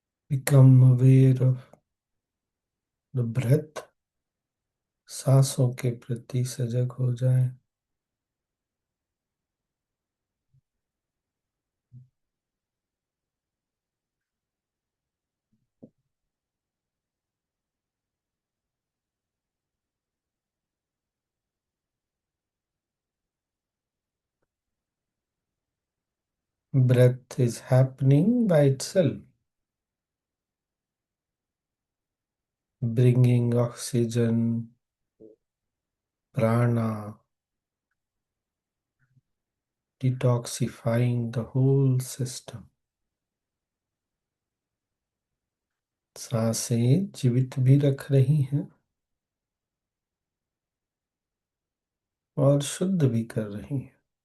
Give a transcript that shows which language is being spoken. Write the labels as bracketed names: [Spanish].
[English] Become aware of the breath. [Hindi] सांसों के प्रति सजग हो जाएं। [English] Breath is happening by itself, bringing oxygen, prana, detoxifying the whole system. [Hindi] सांसें जीवित भी रख रही हैं और शुद्ध भी कर रही हैं।